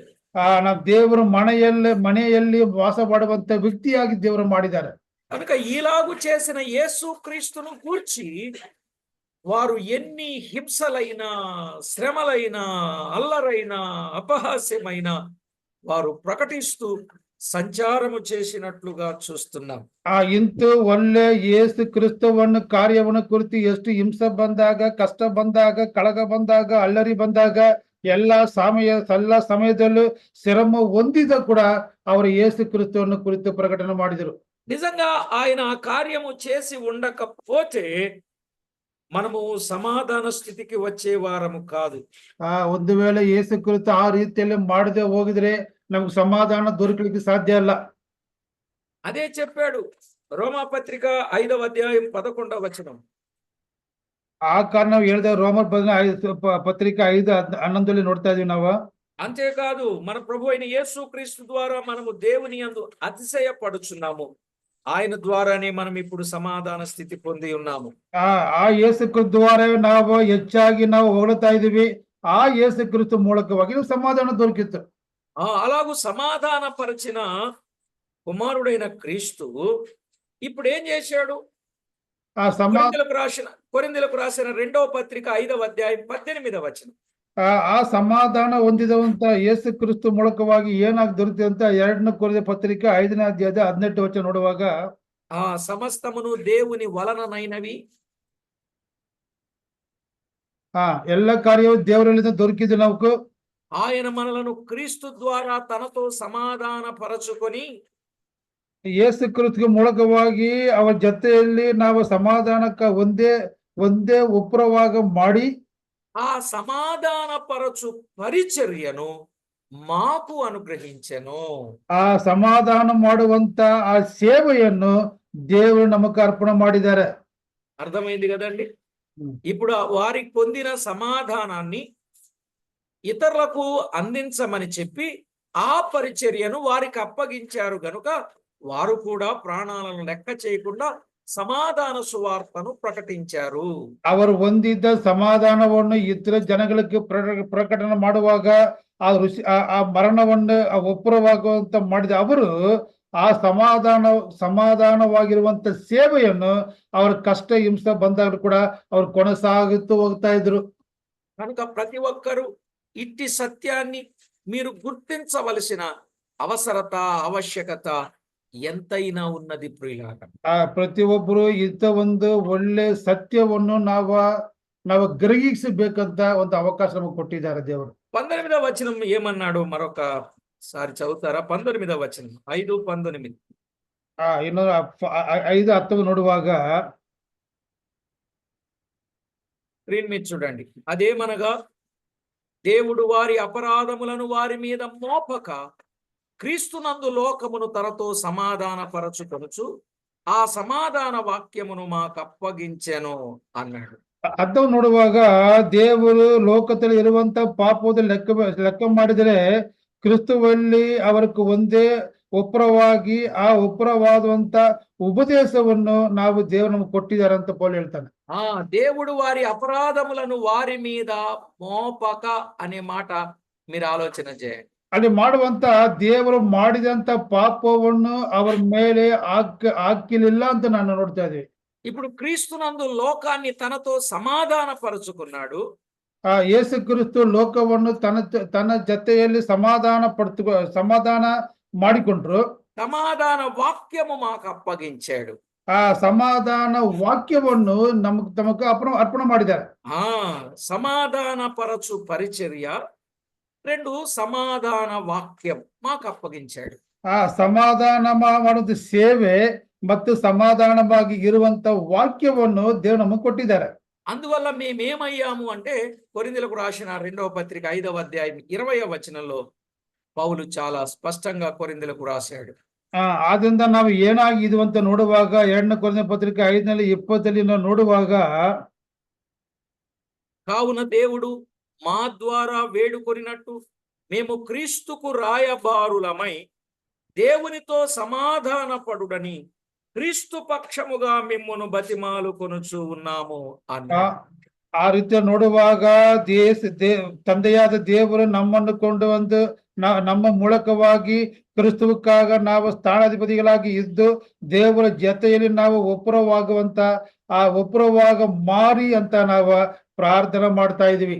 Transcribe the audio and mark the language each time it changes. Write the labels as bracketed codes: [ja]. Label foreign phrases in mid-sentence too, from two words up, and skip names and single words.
[kn] ನಾವು ದೇವರು ಮನೆಯಲ್ಲಿ ವಾಸ ಮಾಡುವಂತ ವ್ಯಕ್ತಿಯಾಗಿ ದೇವರು ಮಾಡಿದ್ದಾರೆ. [te] కనుక ఈలాగు చేసిన యేసు క్రీస్తును గూర్చి వారు ఎన్ని హింసలైనా, శ్రమలైనా, అల్లరైనా, అపహాస్యమైన వారు ప్రకటిస్తూ సంచారము చేసినట్లుగా చూస్తున్నాం. [kn] ಇಂಥ ಒಳ್ಳೆ ಯೇಸು ಕ್ರಿಸ್ತವನ್ನು ಕಾರ್ಯವನ್ನು ಕುರಿತು ಎಷ್ಟು ಹಿಂಸೆ ಬಂದಾಗ, ಕಷ್ಟ ಬಂದಾಗ, ಕಳಗ ಬಂದಾಗ, ಅಲ್ಲರಿ ಬಂದಾಗ ಎಲ್ಲ ಸಮಯದಲ್ಲೂ ಶ್ರಮ ಹೊಂದಿದ ಕೂಡ ಅವರು ಯೇಸು ಕ್ರಿಸ್ತವನ್ನು ಕುರಿತು ಪ್ರಕಟಣೆ ಮಾಡಿದರು. [te] నిజంగా ఆయన ఆ కార్యము చేసి ఉండకపోతే మనము సమాధాన స్థితికి వచ్చే వారము కాదు. [kn] ಒಂದು ವೇಳೆ ಯೇಸು ಕ್ರಿಸ್ತ ಆ ರೀತಿಯಲ್ಲಿ ಮಾಡದೆ ಹೋಗಿದ್ರೆ ನಮ್ಗೆ ಸಮಾಧಾನ ದೊರಕಲಿಕ್ಕೆ ಸಾಧ್ಯ ಇಲ್ಲ. [te] అదే చెప్పాడు రోమాపత్రిక 5వ అధ్యాయం 11వ వచనం. [kn] ಆ ಕಾರಣ ನಾವು ಹೇಳಿದ ರೋಮರ್ ಪತ್ರಿಕೆ 5:11 ನೋಡ್ತಾ ಇದೀವಿ ನಾವು. [te] అంతేకాదు, మన ప్రభు అయిన యేసు క్రీస్తు ద్వారా మనము దేవుని యందు అతిశయపడుచున్నాము. ఆయన ద్వారానే మనం ఇప్పుడు సమాధాన స్థితి పొంది ఉన్నాము. [kn] ಆ ಯೇಸು ಕ್ರಿಸ್ತ ద్వారా ನಾವು ಹೆಚ್ಚಾಗಿ ನಾವು ಹೊಗಳ್ತಾ ಇದೀವಿ. ಆ ಯೇಸು ಕ್ರಿಸ್ತ ಮೂಲಕವಾಗಿ ಸಮಾಧಾನ ದೊರಕಿತ್ತು. [te] అలాగూ సమాధాన పరిచిన కుమారుడైన క్రీస్తు ఇప్పుడు ఏం చేశాడు? కొరింథీయులకు రాసిన 2వ పత్రిక 5వ అధ్యాయం 18వ వచనం. [kn] ಆ ಸಮಾಧಾನ ಹೊಂದಿದಂತ ಯೇಸು ಕ್ರಿಸ್ತು ಮೂಲಕವಾಗಿ ಏನಾಗಿ ದೊರೆತಿದೆ ಅಂತ 2ನೇ ಕೊರಿಂಥ ಪತ್ರಿಕೆ 5ನೇ ಅಧ್ಯಾಯದ 18వ ವಚನ ನೋಡುವಾಗ, [te] సమస్తమును దేవుని వలననైనవి, [kn] ಎಲ್ಲ ಕಾರ್ಯವು ದೇವರಿಂದ ದೊರಕಿದ್ದು ನಮకు [te] ఆయన మనలను క్రీస్తు ద్వారా తనతో సమాధాన పరచుకొని [kn] ಯೇಸು ಕ್ರಿಸ್ತನ ಮೂಲಕವಾಗಿ ಅವರ ಜೊತೆಯಲ್ಲಿ ನಾವು ಸಮಾಧಾನಕ್ಕೆ ಒಂದೇ ಒಪ್ಪರವಾಗ ಮಾಡಿ [te] ఆ సమాధాన పరచు పరిచర్యను మాకు అనుగ్రహించెను. [kn] ಆ ಸಮಾಧಾನ ಮಾಡುವಂತ ಆ ಸೇವೆಯನ್ನು ದೇವರು ನಮಗೆ ಅರ್ಪಣೆ ಮಾಡಿದ್ದಾರೆ. [te] అర్థమైంది కదండి. ఇప్పుడు వారికి పొందిన సమాధానాన్ని ఇతరులకు అందించమని చెప్పి ఆ పరిచర్యను వారికి అప్పగించారు గనుక వారు కూడా ప్రాణాలను లెక్క చేయకుండా సమాధాన సువార్తను ప్రకటించారు. [kn] ಅವರು ಹೊಂದಿದ್ದ ಸಮಾಧಾನವನ್ನು ಇತರ ಜನಗಳಿಗೆ ಪ್ರಕಟಣೆ ಮಾಡುವಾಗ ಆ ಮರಣವನ್ನು ಒಪ್ಪರವಾಗುವಂತ ಮಾಡಿದ ಅವರು ಆ ಸಮಾಧಾನವಾಗಿರುವಂತ ಸೇವೆಯನ್ನು ಅವರ ಕಷ್ಟ ಹಿಂಸೆ ಬಂದಾಗ ಕೂಡ ಅವರು ಕೊನೆಸಾಗುತ್ತೂ ಹೋಗ್ತಾ ಇದ್ರು. [te] కనుక ప్రతి ఒక్కరూ ఇట్టి సత్యాన్ని మీరు గుర్తించవలసిన అవసరత ఆవశ్యకత ఎంతైనా ఉన్నది ప్రియులారా. [kn] ಪ್ರತಿಯೊಬ್ಬರು ಇಂಥ ಒಂದು ಒಳ್ಳೆ ಸತ್ಯವನ್ನು ನಾವು ಗ್ರಹಿಸಬೇಕಂತ ಒಂದು ಅವಕಾಶ ನಮಗೆ ಕೊಟ್ಟಿದ್ದಾರೆ ದೇವರು. [te] 19వ వచనం ఏమన్నాడు మరొకసారి చదువుతారా? 19వ వచనం 5:19. [kn] ಇನ್ನೊಂದು 5:10 ನೋಡುವಾಗ [te] స్క్రీన్ మీద చూడండి. అదేమనగా దేవుడు వారి అపరాధములను వారి మీద మోపక క్రీస్తునందు లోకమును తనతో సమాధాన పరచుకొనుచు ఆ సమాధాన వాక్యమును మాకు అప్పగించెను అన్నాడు. [kn] ಅರ್ಥ ನೋಡುವಾಗ ದೇವರು ಲೋಕದಲ್ಲಿ ಇರುವಂತ ಪಾಪದ ಲೆಕ್ಕ ಮಾಡಿದರೆ ಕ್ರಿಸ್ತುವಲ್ಲಿ ಅವರಿಗೆ ಒಂದೇ ಒಪ್ಪರವಾಗಿ ಆ ಒಪ್ಪರವಾದಂತ ಉಪದೇಶವನ್ನು ನಾವು ದೇವರು ನಮಗೆ ಕೊಟ್ಟಿದ್ದಾರೆ ಅಂತ ಪೌಲು ಹೇಳ್ತಾನೆ. [te] దేవుడు వారి అపరాధములను వారి మీద మోపక అనే మాట మీరు ఆలోచన చేయండి. [kn] ಅಲ್ಲಿ ಮಾಡುವಂತ ದೇವರು ಮಾಡಿದಂತ ಪಾಪವನ್ನು ಅವರ ಮೇಲೆ ಹಾಕಿಲಿಲ್ಲ ಅಂತ ನಾನು ನೋಡ್ತಾ ಇದ್ದೀವಿ. [te] ఇప్పుడు క్రీస్తునందు లోకాన్ని తనతో సమాధాన పరుచుకున్నాడు. [kn] ಯೇಸು ಕ್ರಿಸ್ತು ಲೋಕವನ್ನು ತನ್ನ ಜೊತೆಯಲ್ಲಿ ಸಮಾಧಾನ ಮಾಡಿಕೊಂಡ್ರು. [te] సమాధాన వాక్యము మాకు అప్పగించాడు. [kn] ಆ ಸಮಾಧಾನ ವಾಕ್ಯವನ್ನು ತಮకు ಅರ್ಪಣೆ ಮಾಡಿದ್ದಾರೆ. [te] సమాధాన పరచు పరిచర్య, 2 సమాధాన వాక్యం మాకు అప్పగించాడు. [kn] ಸಮಾಧಾನ ಮಾಡುವ ಸೇವೆ ಮತ್ತು ಸಮಾಧಾನವಾಗಿ ಇರುವಂತ ವಾಕ್ಯವನ್ನು ದೇವರು ನಮಗೆ ಕೊಟ್ಟಿದ್ದಾರೆ. [te] అందువల్ల మేమేమయ్యాము అంటే కొరింథీయులకు రాసిన 2వ పత్రిక 5వ అధ్యాయం 20వ వచనంలో పౌలు చాలా స్పష్టంగా కొరింథీయులకు రాశాడు. [kn] ಆದ್ರಿಂದ ನಾವು ಏನಾಗಿದ್ವು ಅಂತ ನೋಡುವಾಗ 2ನೇ ಕೊರಿಂಥ ಪತ್ರಿಕೆ 5:20 ನೋಡುವಾಗ, [te] కావున దేవుడు మా ద్వారా వేడుకొనినట్టు మేము క్రీస్తుకు రాయబారులమై దేవునితో సమాధాన పడుడని క్రీస్తు పక్షముగా మిమ్మును బతిమాలు కొనుచు ఉన్నాము అన్నాడు. [kn] ಆ ರೀತಿ ನೋಡುವಾಗ ತಂದೆಯಾದ ದೇವರು ನಮ್ಮನ್ನು ಕೊಂಡು ಬಂದು ನಮ್ಮ ಮೂಲಕವಾಗಿ ಕ್ರಿಸ್ತುವಕ್ಕಾಗ ನಾವು ಸ್ಥಾನಾಧಿಪತಿಗಳಾಗಿ ಇದ್ದು ದೇವರ ಜೊತೆಯಲ್ಲಿ ನಾವು ಒಪ್ಪರವಾಗ ಮಾರಿ ಅಂತ ನಾವು ಪ್ರಾರ್ಥನೆ ಮಾಡ್ತಾ ಇದೀವಿ.